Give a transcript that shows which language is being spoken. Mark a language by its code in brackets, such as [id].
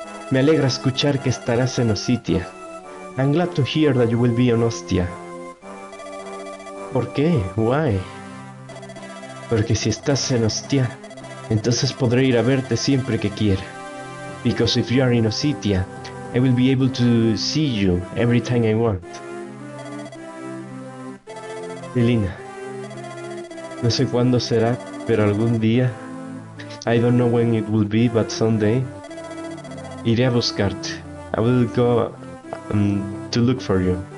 [es] Me alegra escuchar que estarás en Ostia. [en] I'm glad to hear that you will be in Ostia. [es] ¿Por qué? [en] Why? [es] Porque si estás en Ostia, entonces podré ir a verte siempre que quiera. [en] Because if you are in Ostia, I will be able to see you every time I want. [es] Lilina, no sé cuándo será, pero algún día, [en] I don't know when it will be, but someday, [es] iré a buscarte. [en] I will go to look for you.